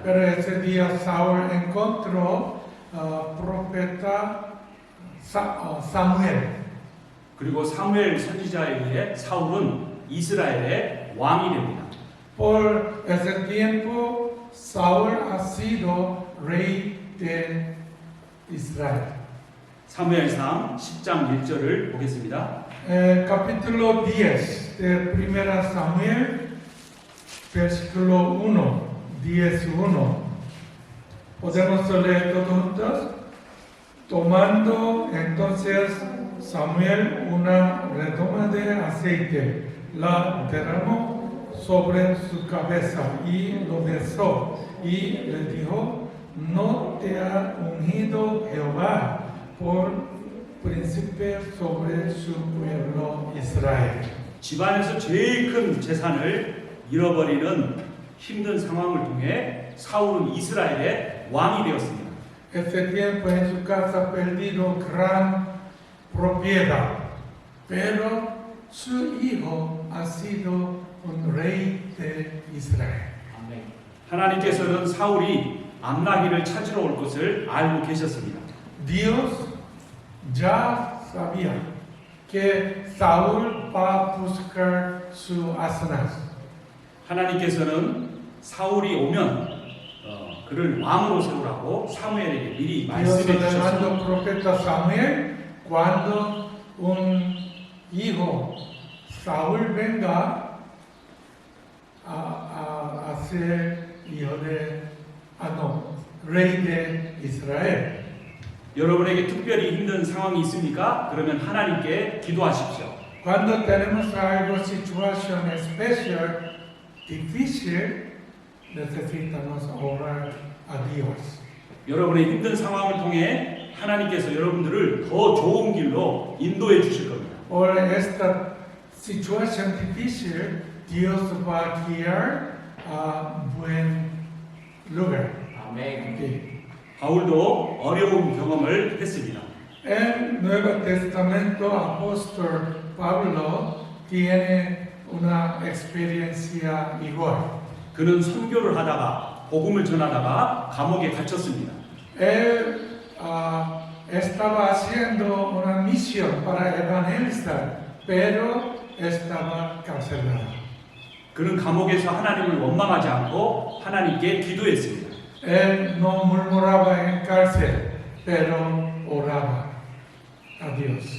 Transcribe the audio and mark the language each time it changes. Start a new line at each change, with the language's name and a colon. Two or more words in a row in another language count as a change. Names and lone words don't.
Spanish: Pero ese día Saúl encontró profeta Samuel.
Korean: 그리고 사무엘 선지자에 의해 사울은 이스라엘의 왕이 됩니다.
Spanish: Por ese tiempo Saúl ha sido rey de Israel.
Korean: 사무엘상 10장 1절을 보겠습니다.
Spanish: Capítulo 10 de 1 Samuel, versículo 10:1. ¿Podemos leer todos juntos? Tomando entonces Samuel una redoma de aceite, la derramó sobre su cabeza y lo besó y le dijo: ¿no te ha ungido Jehová por príncipe sobre su pueblo Israel?
Korean: 집안에서 제일 큰 재산을 잃어버리는 힘든 상황을 통해 사울은 이스라엘의 왕이 되었습니다.
Spanish: Este tiempo en su casa ha perdido gran propiedad, pero su hijo ha sido un rey Israel.
Korean: 하나님께서는 사울이 암나기를 찾으러 올 것을 알고 계셨습니다.
Spanish: Dios ya sabía que Saúl va a buscar su Asnas.
Korean: 하나님께서는 사울이 오면 그를 왕으로 세우라고 사무엘에게 미리
Spanish: Dios
Korean: 말씀해
Spanish: le
Korean: 주셨습니다.
Spanish: mandó al profeta Samuel cuando un hijo, Saúl, venga a ser hijo rey de Israel.
Korean: 여러분에게 특별히 힘든 상황이 있습니까? 그러면 하나님께 기도하십시오.
Spanish: Cuando tenemos algo, situación especial, difícil, necesitamos orar a Dios.
Korean: 여러분의 힘든 상황을 통해 하나님께서 여러분들을 더 좋은 길로 인도해 주실 겁니다.
Spanish: Por esta situación difícil, Dios va a guiar a buen lugar. Okay.
Korean: 바울도 어려운 경험을 했습니다.
Spanish: El Nuevo Testamento, apóstol Pablo tiene una experiencia igual.
Korean: 그는 선교를 하다가 복음을 전하다가 감옥에 갇혔습니다.
Spanish: Él estaba haciendo una misión para evangelizar, pero estaba carcelado.
Korean: 그는 감옥에서 하나님을 원망하지 않고 하나님께 기도했습니다.
Spanish: Él no murmuraba en cárcel, pero oraba a Dios.